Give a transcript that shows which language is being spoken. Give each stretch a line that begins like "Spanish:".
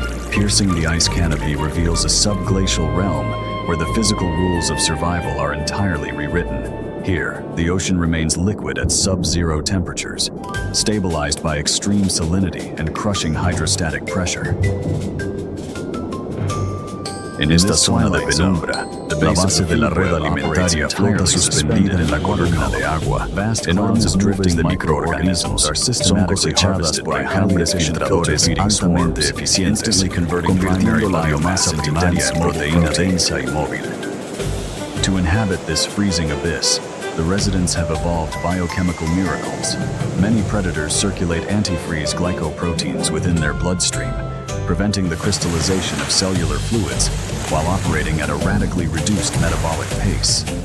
English: Piercing the ice canopy reveals a subglacial realm where the physical rules of survival are entirely rewritten. Here, the ocean remains liquid at sub-zero temperatures, stabilized by extreme salinity and crushing hydrostatic pressure.
Spanish: En esta zona de penumbra, la base de la red alimentaria flota suspendida en la columna de agua. Enormes nubes de microorganismos son cosechadas por enjambres filtradores altamente eficientes, convirtiendo la biomasa primaria en proteína densa y móvil.
English: To inhabit this freezing abyss, the residents have evolved biochemical miracles. Many predators circulate antifreeze glycoproteins within their bloodstream, preventing the crystallization of cellular fluids while operating at a radically reduced metabolic pace.